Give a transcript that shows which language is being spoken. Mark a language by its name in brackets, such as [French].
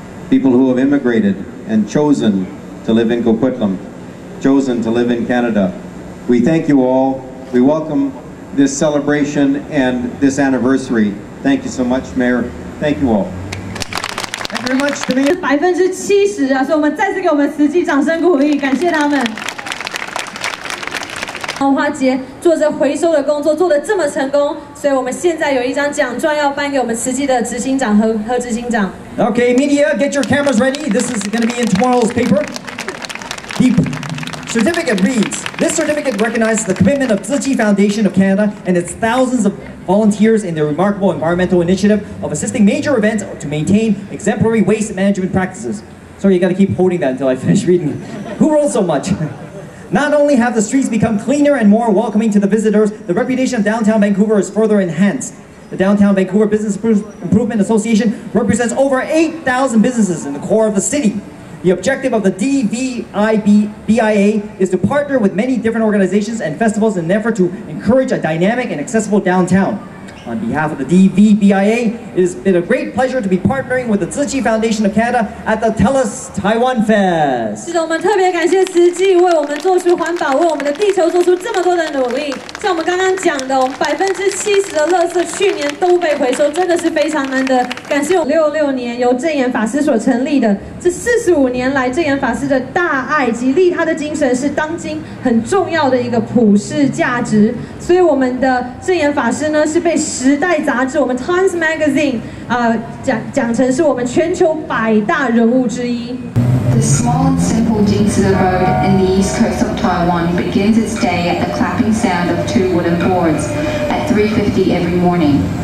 [English] People who have immigrated and chosen to live in Coquitlam, chosen to live in Canada. We thank you all. We welcome this celebration and this anniversary. Thank you so much, Mayor. Thank you all. Thank you very much, Mayor. [Chinese] 70%啊，所以我们再次给我们慈济掌声鼓励，感谢他们。文化节做着回收的工作，做得这么成功，所以我们现在有一张奖状要颁给我们慈济的执行长和执行长。 [English] Okay, media, get your cameras ready. This is going to be in tomorrow's paper. The certificate reads, this certificate recognizes the commitment of Tzu Chi Foundation of Canada and its thousands of volunteers in their remarkable environmental initiative of assisting major events to maintain exemplary waste management practices. Sorry, you got to keep holding that until I finish reading. Who wrote so much? Not only have the streets become cleaner and more welcoming to the visitors, the reputation of downtown Vancouver is further enhanced. The Downtown Vancouver Business Improvement Association represents over 8,000 businesses in the core of the city. The objective of the DVIBIA is to partner with many different organizations and festivals in an effort to encourage a dynamic and accessible downtown. On behalf of the DVBIA, it has been a great pleasure to be partnering with the Tzu Chi Foundation of Canada at the Tell Us Taiwan Fest. [Chinese] 是的，我们特别感谢慈济为我们做出环保，为我们的地球做出这么多的努力。像我们刚刚讲的，我们70%的垃圾去年都被回收，真的是非常难得。感谢66年由正言法师所成立的，这45年来正言法师的大爱及利他的精神是当今很重要的一个普世价值。所以我们的正言法师呢是被时代杂志我们 Times Magazine 讲成是我们全球100大人物之一。 [English] The small and simple Jingzi Road in the east coast of Taiwan begins its day at the clapping sound of 2 wooden boards at 3:50 every morning.